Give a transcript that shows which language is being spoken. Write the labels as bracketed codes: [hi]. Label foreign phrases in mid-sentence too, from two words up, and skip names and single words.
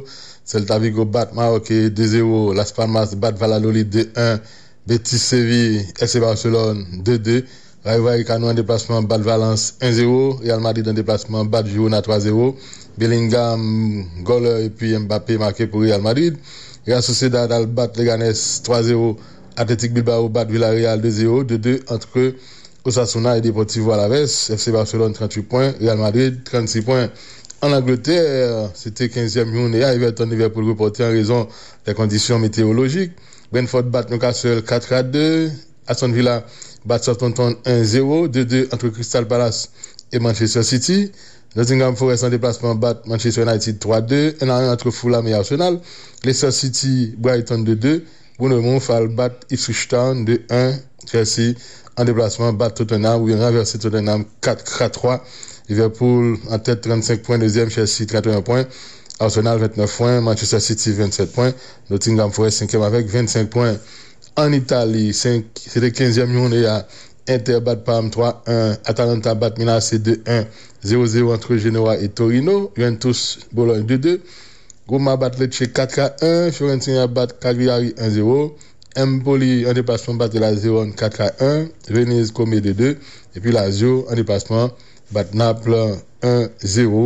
[fr] Celta Vigo bat Maroc 2-0, Las Palmas bat Valladolid 2-1, Betis Séville, FC Barcelone 2-2, Rayo Vallecano en déplacement bat Valence 1-0, Real Madrid en déplacement bat Girona 3-0, Bellingham, goal et puis Mbappé marqué pour Real Madrid, Real Sociedad bat Leganés 3-0, Athletic Bilbao bat Villarreal 2-0, 2-2 entre Osasuna et Deportivo Alaves, FC Barcelone 38 points, Real Madrid 36 points. En Angleterre, c'était 15e journée, Everton devait pour le reporter en raison des conditions météorologiques. Brentford bat Newcastle 4-2, Aston Villa bat Southampton 1-0, 2-2 entre Crystal Palace et Manchester City. Nottingham Forest en déplacement bat Manchester United 3-2, 1-1 entre Fulham et Arsenal. Leicester City, Brighton 2-2, Bournemouth bat Ipswich Town 2-1, Chelsea en déplacement bat Tottenham, ou renversé Tottenham 4-3. Liverpool en tête 35 points, deuxième Chelsea 31 points, Arsenal 29 points, Manchester City 27 points, Nottingham Forest 5e avec 25 points. En Italie, c'était 15e journée à Inter bat Parme 3-1, Atalanta bat Milan 2-1, 0-0 entre Genoa et Torino, Juventus Bologne 2-2, Roma bat Lecce 4-1, Fiorentina bat Cagliari 1-0, Empoli en déplacement bat Lazio 4-1, Venise Comé 2-2, et puis Lazio en déplacement bat Naples 1-0.